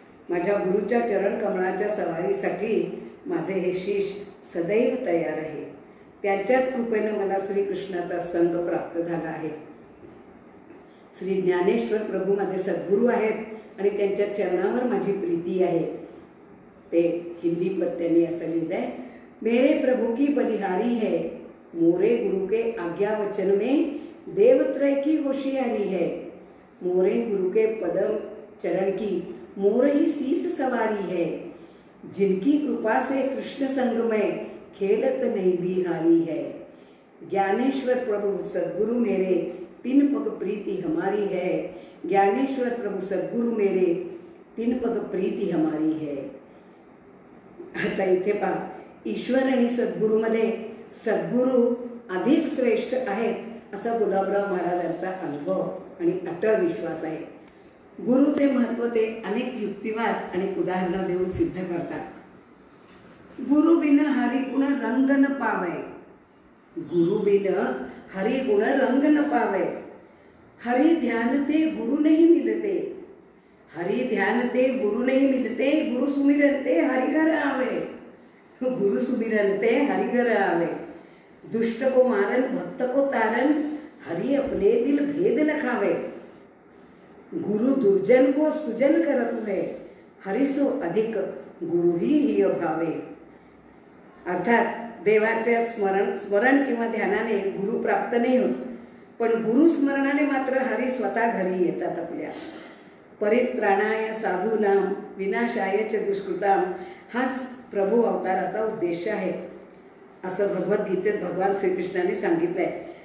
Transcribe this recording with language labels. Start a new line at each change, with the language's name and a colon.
Marathi: माझ्या गुरुच्या चरण कमळाच्या सवारीसाठी माझे हे शीश सदैव तयार आहे। त्यांच्याच कृपेने मला श्रीकृष्णाचा संग प्राप्त झाला आहे। श्री ज्ञानेश्वर प्रभू माझे सद्गुरू आहेत आणि त्यांच्या चरणावर माझी प्रीती आहे। ते हिंदी पत्त्याने असं लिहिलंय,
Hindi: मेरे प्रभु की बलिहारी है, मोरे गुरु के आज्ञा वचन में देवत्रय की होशियारी है। मोरे गुरु के पदम चरण की मोर ही शीस सवारी है। जिनकी कृपा से कृष्ण संग में खेलत नहीं भी हारी है। ज्ञानेश्वर प्रभु सद्गुरु मेरे, तीन पग प्रीति हमारी है। ज्ञानेश्वर प्रभु सद्गुरु मेरे, तीन पग प्रीति हमारी है।
Marathi: आता इथे पहा, ईश्वर आणि सद्गुरूमध्ये सद्गुरू अधिक श्रेष्ठ आहेत असा गुलाबराव महाराजांचा अनुभव आणि अटळ विश्वास आहे। गुरुचे महत्त्व ते अनेक युक्तिवाद आणि उदाहरणं देऊन सिद्ध करतात।
Hindi: गुरु बिन हरि गुण रंग न पावे, गुरु बिन हरि गुण रंग न पावे। हरि ध्यान ते गुरु नहीं मिलते, हरि ध्यान ते गुरु नहीं मिलते। गुरु सुमिरन ते हरिघर आवे, गुरु सुमिरन ते हरिघर आवे। दुष्ट को मारन भक्त को तारन, हरि अपने दिल भेद लखावे। गुरु दुर्जन को सुजन करत है, हरि सो अधिक गुरु ही भावे।
Marathi: अर्थात देवाचे स्मरण किंवा ध्यानाने गुरु प्राप्त नाही होत, पण गुरु स्मरणाने मात्र हरी स्वतः घरी येतात आपल्या।
Sanskrit: परित्राणाय साधूनाम विनाशाय च दुष्कृताम
Marathi: हाच प्रभू अवताराचा उद्देश आहे असं भगवद्गीतेत भगवान श्रीकृष्णाने सांगितलंय।